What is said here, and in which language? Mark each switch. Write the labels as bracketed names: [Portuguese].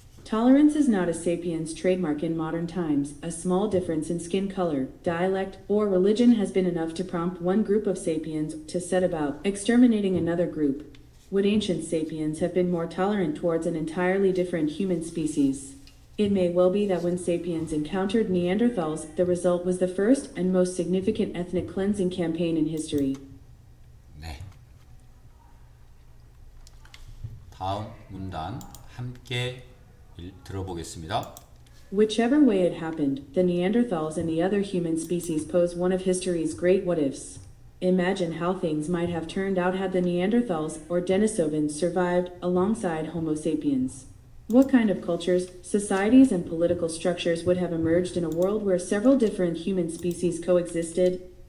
[English] Tolerance is not a sapiens trademark in modern times. A small difference in skin color, dialect, or religion has been enough to prompt one group of sapiens to set about exterminating another group. Would ancient sapiens have been more tolerant towards an entirely different human species? It may well be that when sapiens encountered Neanderthals, the result was the first and most significant ethnic cleansing campaign in history. [Korean] 네. 다음 문단 함께 들어보겠습니다. [English] Whichever way it happened, the Neanderthals and the other human species pose one of history's great what-ifs. Imagine how things might have turned out had the Neanderthals or Denisovans survived alongside Homo sapiens. What kind of cultures, societies, and political structures would have emerged in a world where several different human species coexisted?